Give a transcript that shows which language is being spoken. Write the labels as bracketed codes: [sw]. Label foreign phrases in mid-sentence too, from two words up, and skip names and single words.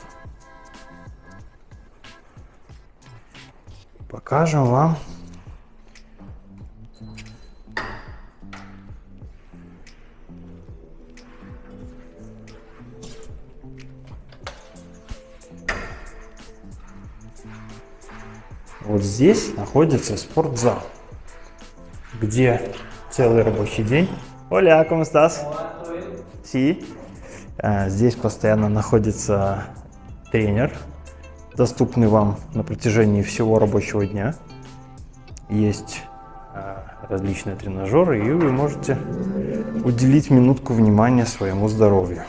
[ru] Покажем вам вот здесь находится спортзал, где целый рабочий день. [es] Hola, ¿cómo estás? Sí. [ru] Здесь постоянно находится тренер, доступный вам на протяжении всего рабочего дня. Есть различные тренажеры, и вы можете уделить минутку внимания своему здоровью.